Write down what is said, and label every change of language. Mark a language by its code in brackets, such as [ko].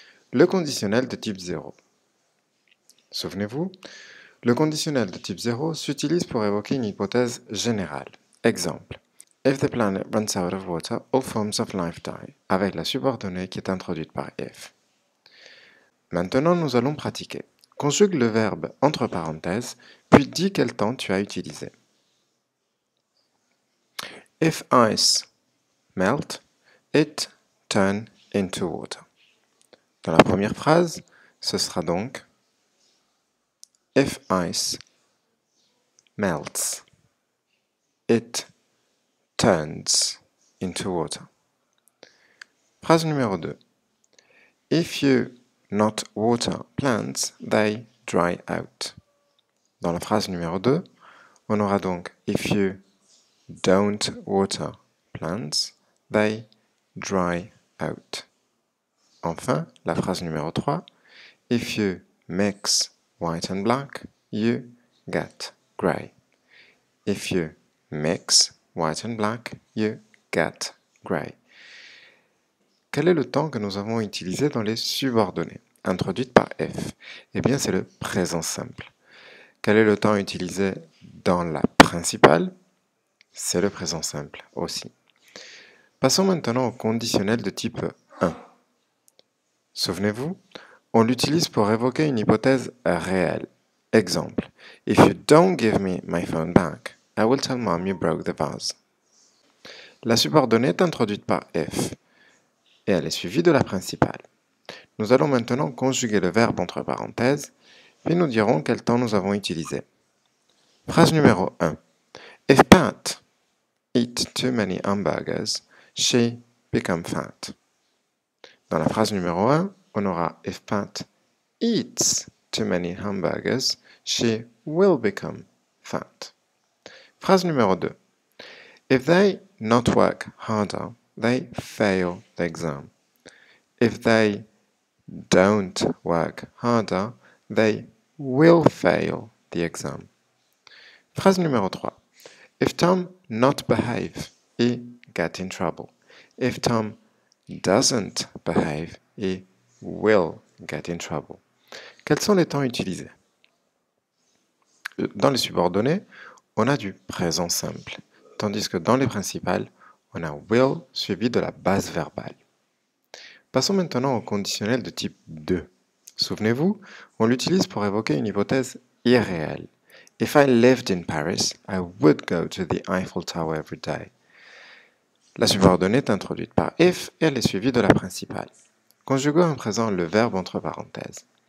[fr] Le conditionnel de type 0. Souvenez-vous, le conditionnel de type 0 s'utilise pour évoquer une hypothèse générale. Exemple, [en] if the planet runs out of water, all forms of life die, [fr] avec la subordonnée qui est introduite par [en] if. [fr] Maintenant, nous allons pratiquer. Conjugue le verbe entre parenthèses, puis dis quel temps tu as utilisé. [en] If ice melt, it turn into water. [fr] Dans la première phrase, ce sera donc [en] if ice melts, it turns into water. [fr] Phrase numéro 2. [en] If you not water plants, they dry out. [fr] Dans la phrase numéro 2, on aura donc [en] if you don't water plants, they dry out. [fr] Enfin, la phrase numéro 3, [en] if you mix white and black, you get gray. If you mix white and black, you get gray. [fr] Quel est le temps que nous avons utilisé dans les subordonnées, introduites par F? Eh bien, c'est le présent simple. Quel est le temps utilisé dans la principale? C'est le présent simple aussi. Passons maintenant au conditionnel de type 1. Souvenez-vous, on l'utilise pour évoquer une hypothèse réelle. Exemple, [en] if you don't give me my phone back, I will tell mom you broke the vase. [fr] La subordonnée est introduite par F et elle est suivie de la principale. Nous allons maintenant conjuguer le verbe entre parenthèses, puis nous dirons quel temps nous avons utilisé. Phrase numéro 1. [en] If Pat eats too many hamburgers, she becomes fat. [fr] Dans la phrase numéro 1, on aura [en] if Pat eats too many hamburgers, she will become fat. [fr] Phrase numéro 2. [en] If they not work harder, they fail the exam. If they don't work harder, they will fail the exam. [fr] Phrase numéro 3. [en] If Tom not behave, he get in trouble. If Tom doesn't behave, he will get in trouble. [fr] Quels sont les temps utilisés? Dans les subordonnées, on a du présent simple, tandis que dans les principales, on a will suivi de la base verbale. Passons maintenant au conditionnel de type 2. Souvenez-vous, on l'utilise pour évoquer une hypothèse irréelle. [en] If I lived in Paris, I would go to the Eiffel Tower every day. [fr] La subordonnée est introduite par if et elle est suivie de la principale. Conjuguons en présent le verbe entre parenthèses.